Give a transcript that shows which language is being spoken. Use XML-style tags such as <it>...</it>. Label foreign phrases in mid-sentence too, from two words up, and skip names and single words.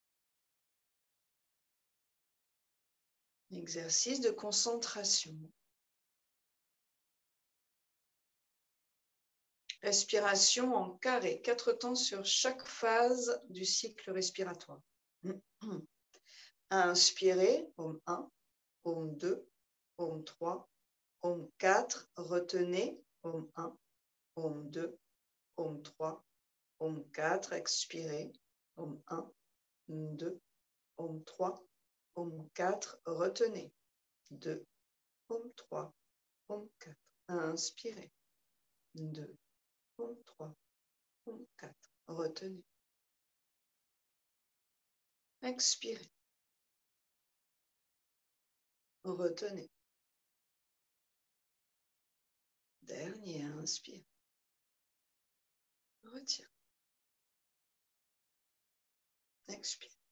<fr>Exercice de concentration. Respiration en carré, 4 temps sur chaque phase du cycle respiratoire. Inspirez, Om 1, Om 2, Om 3, Om 4, retenez, Om 1, Om 2, Om 3, Om 4, expirez, Om 1, Om 2, Om 3, Om 4, retenez, 2, Om 3, Om 4, inspirez, 2, Om 3, Om 4, retenez, expirez, retenez. Dernier, inspire. Retiens. Expire.</fr>